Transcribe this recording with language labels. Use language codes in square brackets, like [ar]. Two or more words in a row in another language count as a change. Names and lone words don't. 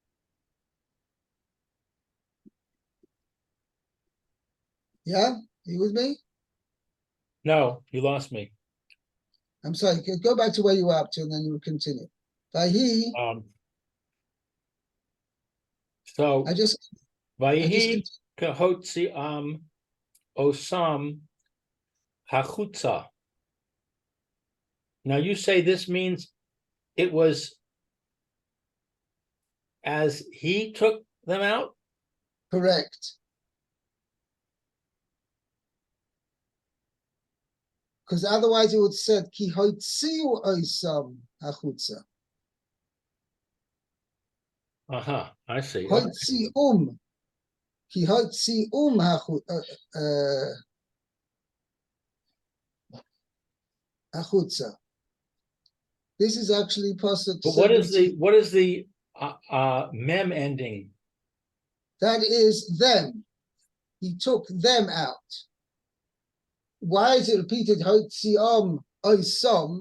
[en] Yeah, you with me? No, you lost me. I'm sorry, go back to where you were up to and then you will continue. [he] Vahi, [en] So I just [he] ויהי כהוציא אותם החוצה. [en] Now you say this means it was as he took them out? correct. Because otherwise it would said [he] כי הוציאו אותם החוצה. [en] I see. Okay. [he] הוציאם. כי הוציאם החוצה. [en] This is actually possible. But what is the mem ending? That is them. He took them out. Why is it repeated [he] הוציאם אותם?